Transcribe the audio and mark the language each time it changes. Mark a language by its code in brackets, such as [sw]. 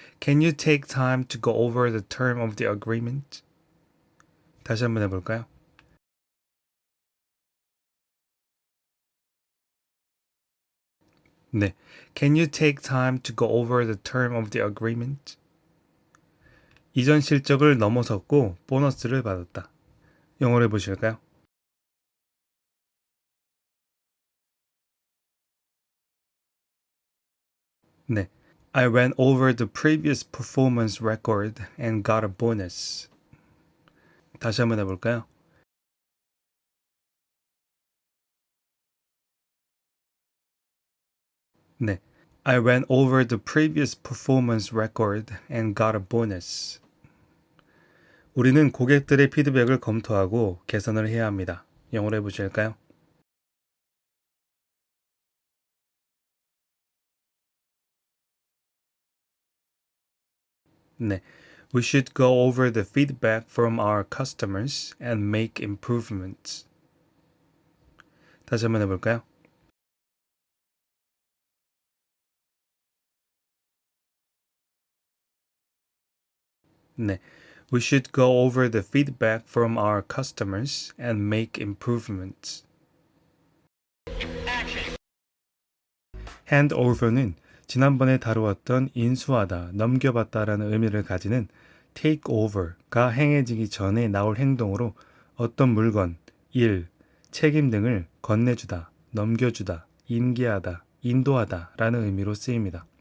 [en] Can you take time to go over the term of the agreement? [ko] 다시 한번 해볼까요? 네. [en] Can you take time to go over the term of the agreement? [ko] 이전 실적을 넘어섰고 보너스를 받았다. 영어로 해보실까요? 네. [en] I went over the previous performance record and got a bonus. [ko] 다시 한번 해볼까요? 네. [en] I went over the previous performance record and got a bonus. [ko] 우리는 고객들의 피드백을 검토하고 개선을 해야 합니다. 영어로 해보실까요? 네. [en] We should go over the feedback from our customers and make improvements. [ko] 다시 한번 해볼까요? 네. [en] We should go over the feedback from our customers and make improvements. [ko] handover는 지난번에 다루었던 인수하다, 넘겨받다라는 의미를 가지는 take over가 행해지기 전에 나올 행동으로 어떤 물건, 일, 책임 등을 건네주다, 넘겨주다, 인계하다, 인도하다 라는 의미로 쓰입니다.